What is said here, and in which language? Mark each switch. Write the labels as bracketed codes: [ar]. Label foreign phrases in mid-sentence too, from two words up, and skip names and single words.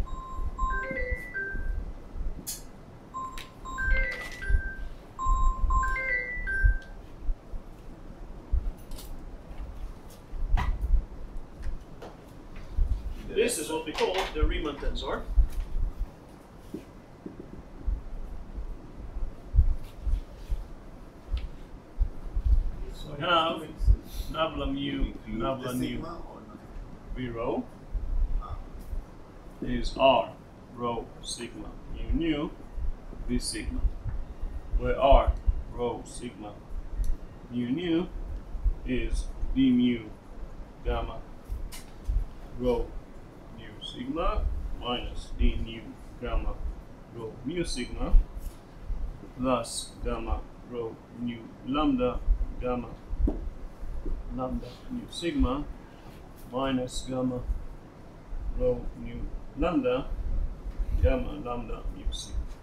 [en] This is what we call the Riemann tensor. So I have nabla mu, nabla nu, v rho is r rho sigma mu nu v sigma, where r rho sigma mu nu is d mu gamma rho mu sigma minus d nu gamma rho mu sigma plus gamma rho nu lambda gamma lambda mu sigma minus gamma rho nu lambda gamma lambda mu sigma.